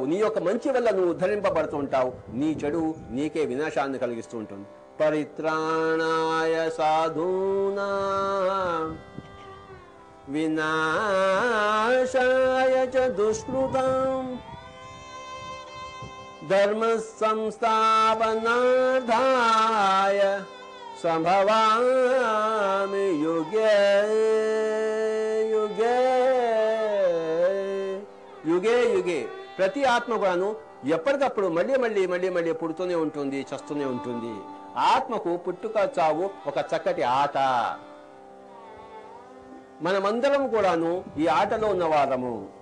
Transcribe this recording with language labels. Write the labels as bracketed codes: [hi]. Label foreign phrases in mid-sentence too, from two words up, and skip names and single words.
[te] నీ యొక్క మంచి వల్ల నువ్వు ఉద్ధరింపబడుతూ ఉంటావు. నీ చెడు నీకే వినాశాన్ని కలిగిస్తూ ఉంటుంది. [sa] పరిత్రాణాయ సాధూనా వినాశాయ చ దుష్కృతం ధర్మ సంస్థాపనార్థాయ సంభవామి యుగే యుగే యుగే యుగే. [te] ప్రతి ఆత్మ కూడాను ఎప్పటికప్పుడు మళ్ళీ పుడుతూనే ఉంటుంది, చస్తూనే ఉంటుంది. ఆత్మకు పుట్టుక చావు ఒక చక్కటి ఆట. మనమందరం కూడాను ఈ ఆటలో ఉన్నవారము.